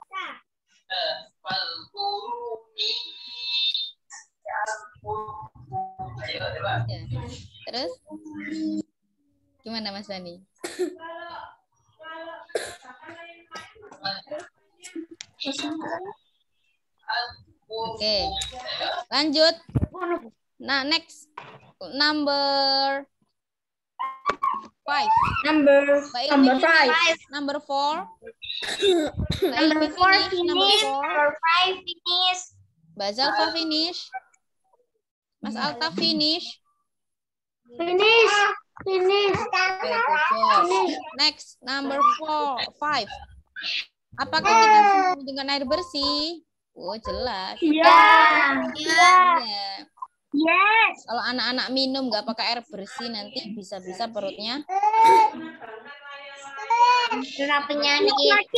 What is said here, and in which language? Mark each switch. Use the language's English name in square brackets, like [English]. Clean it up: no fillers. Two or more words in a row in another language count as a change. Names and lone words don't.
[Indonesian] Ya. Terus gimana Mas Bani? Oke, lanjut. Nah, [English] next number 5. Number 5. Number 4. Number 4 finish. finish. Number 5 finish. Mbak Zalfa finish. Mas Alta finish. Finish. Finish. Okay, good job. Next, number 5. [Indonesian] Apakah kita membutuhkan air bersih? Oh, jelas. Iya. Iya. Iya. Yes. Kalau anak-anak minum nggak pakai air bersih, nanti bisa-bisa perutnya. Kena penyakit.